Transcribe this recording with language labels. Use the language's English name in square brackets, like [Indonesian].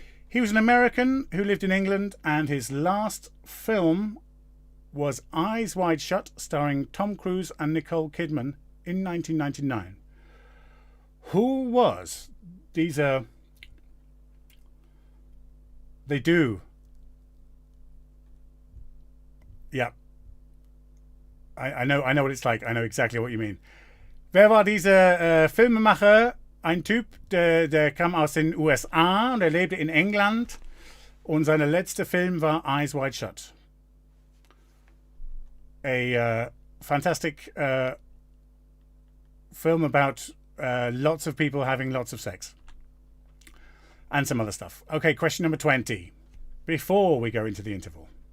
[English] He was an American who lived in England, and his last film was Eyes Wide Shut, starring Tom Cruise and Nicole Kidman in 1999. Who was? These are... They do. Yeah. I know what it's like. I know exactly what you mean. [German] Wer war dieser Filmemacher? Ein Typ, der kam aus den USA und er lebte in England. Und sein letzter Film war Eyes Wide Shut. [English] A fantastic film about lots of people having lots of sex. And some other stuff. Okay, question number 20. Before we go into the interval.